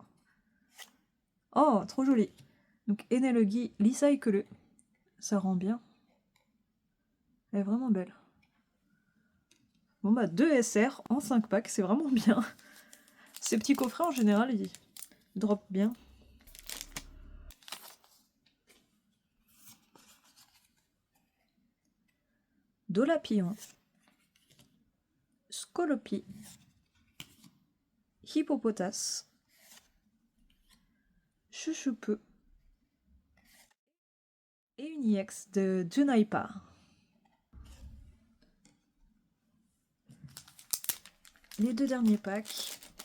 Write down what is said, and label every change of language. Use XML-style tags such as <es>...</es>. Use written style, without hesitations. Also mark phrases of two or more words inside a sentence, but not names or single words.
<fr>Oh, trop joli. Donc, Enelogi Lisaikuru. Ça rend bien. Elle est vraiment belle. Bon bah 2 SR en 5 packs, c'est vraiment bien. Ces petits coffrets en général, ils drop bien. Dolapion. Skolopi. Hippopotas. Chuchupe. Et une EX de Junaipa. Les 2 derniers packs.</fr>